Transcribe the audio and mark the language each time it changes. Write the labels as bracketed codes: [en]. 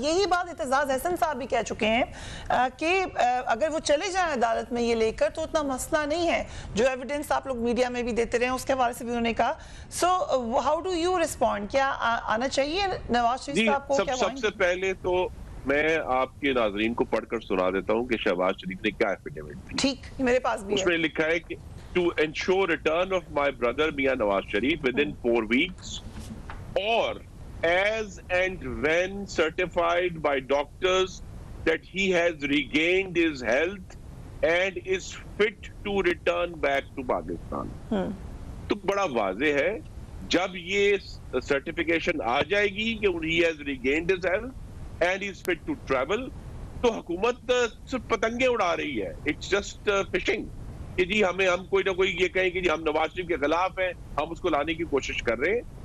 [ur] یہی بات اعتزاز احسن صاحب بھی کہہ چکے ہیں کہ اگر وہ چلے جائیں عدالت میں یہ لے کر تو اتنا مسئلہ نہیں ہے. جو ایویڈنس آپ لوگ میڈیا میں بھی دیتے رہے ہیں اس کے حوالے سے بھی انہوں نے کہا. [en] So how do you respond? [ur] کیا آنا چاہیے نواز شریف صاحب کو؟ سب سے پہلے تو میں آپ کے ناظرین کو پڑھ کر سنا دیتا ہوں کہ شہباز شریف نے کیا ایفیڈیوٹ دی. ٹھیک، میرے پاس بھی ہے. اس میں لکھا ہے کہ [en] to ensure return of my brother Mian Nawaz Sharif within 4 weeks or as and when certified by doctors that he has regained his health and is fit to return back to Pakistan. [ur] تو بڑا واضح ہے جب یہ certification آ جائے گی کہ [en] he has regained his health and is fit to travel [ur] تو حکومت صرف پتنگیں اڑا رہی ہے. [en] It's just fishing [ur] کہ جی ہم کوئی نہ کوئی یہ کہیں کہ جی ہم نواز شریف کے خلاف ہیں، ہم اس کو لانے کی کوشش کر رہے ہیں.